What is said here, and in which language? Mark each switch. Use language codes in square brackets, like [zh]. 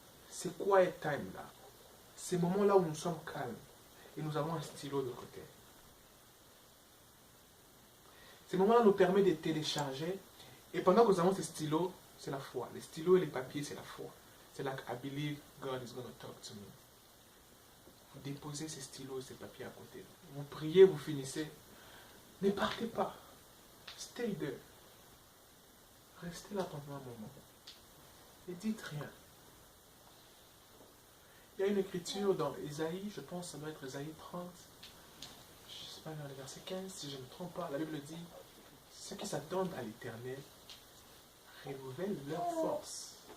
[fr] C'est [en] quiet time [fr] là. Ces moments-là où nous sommes calmes et nous avons un stylo de côté. Ces moments-là nous permettent de télécharger et pendant que nous avons ces stylos, c'est la foi. Les stylos et les papiers, c'est la foi. C'est là que [en] I believe God is going to talk to me. [fr] Vous déposez ces stylos et ces papiers à côté. Vous priez, vous finissez. Ne partez pas. [en] Stay there. [fr] Restez là pendant un moment. Et dites rien. Il y a une écriture dans Ésaïe, je pense que ça doit être Ésaïe 30, je ne sais pas, vers le verset 15, si je ne me trompe pas, la Bible dit, ceux qui s'attendent à l'Éternel renouvellent leur force.